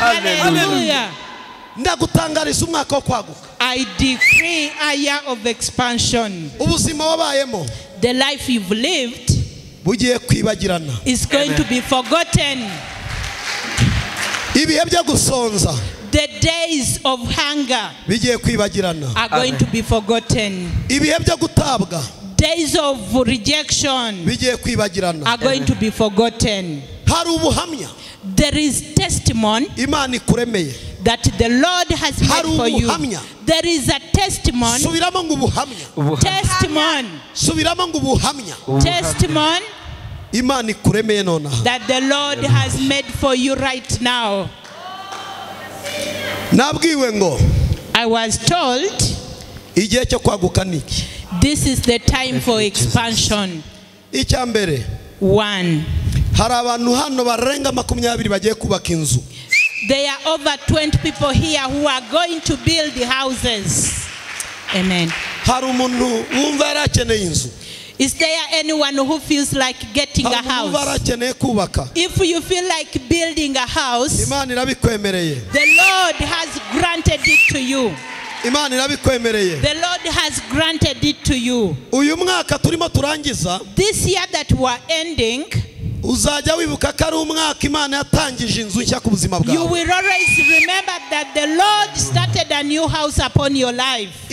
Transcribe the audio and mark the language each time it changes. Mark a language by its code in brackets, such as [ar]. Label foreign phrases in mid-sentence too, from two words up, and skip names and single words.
[rw] Hallelujah. Ndagutangariza umwaka wo kwaguka. [en] I decree a year of expansion. [rw] Ubuzima wabayemo [en] The life you've lived [rw] bugiye kwibagirana. [en] is going to be forgotten. [rw] Ibihe byo gusonza [en] The days of hunger [rw] bigiye kwibagirana. [en] are going to be forgotten. [rw] Ibihe byo gutabwa [en] Days of rejection [rw] bigiye kwibagirana. [en] are going to be forgotten. [rw] Hari ubuhamya [en] There is testimony [rw] Imana ikuremeye. [en] that the Lord has made for you. There is a testimony. [rw] Subiramo ngo ubuhamya. [en] Testimony. [rw] Subiramo ngo ubuhamya. [en] Testimony [rw] Imana ikuremeye nona. [en] that the Lord has made for you right now. [rw] Nabwiwe ngo [en] I was told [rw] igihe cyo kwaguka niki. [en] this is the time for expansion. [rw] Icyambere [en] 1. [rw] hari abantu hano barenga 20 bagiye kubaka inzu. [en] There are over 20 people here who are going to build the houses. Amen. [rw] Hari umuntu wumva yarakeneye inzu. [en] Is there anyone who feels like getting a house? If you feel like building a house, the Lord has granted it to you. The Lord has granted it to you. This year that we are ending, you will always remember that the Lord started a new house upon your life.